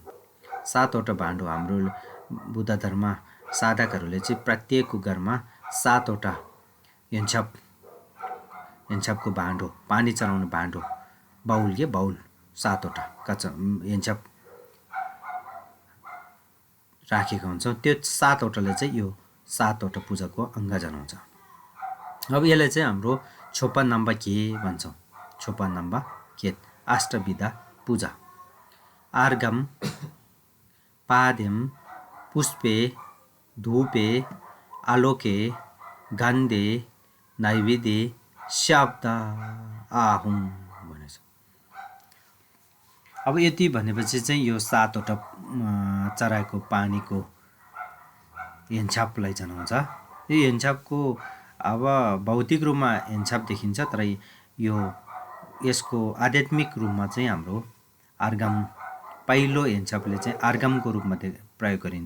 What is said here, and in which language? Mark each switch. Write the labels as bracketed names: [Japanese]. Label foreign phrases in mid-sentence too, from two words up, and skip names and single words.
[Nepali] 7वटा भाँडो हाम्रो बुद्ध धर्म साधकहरूले चाहिँ प्रत्येकको घरमा 7वटा हेन्चपको भाँडो, पानी चढाउने भाँडो, बाउल 7वटा कच्चा हेन्चप राखेका हुन्छौँ। त्यो 7वटाले चाहिँ यो 7वटा पूजाको अङ्ग जनाउँछ। अब यसलाई चाहिँ हाम्रो छोपा नाम्बाके भन्छौँ। [Tibetan] མཆོད་པ་རྣམ་པ་བརྒྱད [Nepali] अष्टविधा पूजा। [Sanskrit] अर्घम, पाद्यम, पुष्पे, धूपे, आलोके, गन्धे, नैवेद्य, शब्द, आहुम भनेछ। [Nepali] अब यति भनेपछि चाहिँ यो 7वटा चढाएको पानीको हेन्चपलाई जनाउँछ। यो हेन्चपको अब भौतिक रूपमा हेन्चप देखिन्छ, तर यसको आध्यात्मिक रूपमा चाहिँ हाम्रो अर्घम, पहिलो हेन्चपले चाहिँ अर्घमको रूपमा प्रयोग गरिन्छ।